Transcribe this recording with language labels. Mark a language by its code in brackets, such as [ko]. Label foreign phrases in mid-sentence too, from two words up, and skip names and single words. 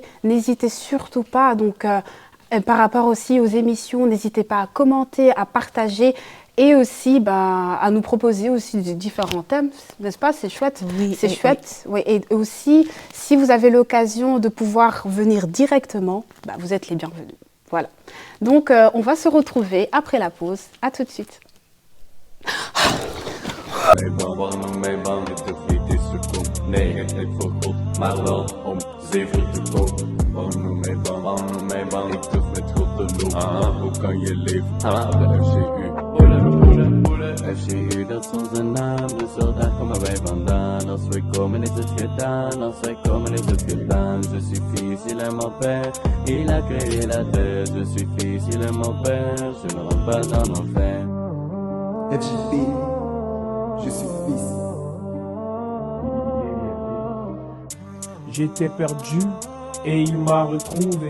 [fr] N'hésitez surtout pas, par rapport aussi aux émissions, n'hésitez pas à commenter, à partager et aussi à nous proposer aussi des différents thèmes, n'est-ce pas? C'est chouette. Oui, c'est chouette. Oui. Et aussi, si vous avez l'occasion de pouvoir venir directement, vous êtes les bienvenus. Voilà. Donc, on va se retrouver après la pause. À tout de suite. [nl] Hoe kan je leven? De FGU, dat is onze naam, dus zo daar komen wij vandaan. Als wij komen is het gedaan, als wij komen is het gedaan. [fr] Je suis fils, il est mon père, il a créé la terre. Je suis fils, il est mon père, je ne rentre pas en enfer. FJP, je suis fils. J'étais perdu et il m'a retrouvé.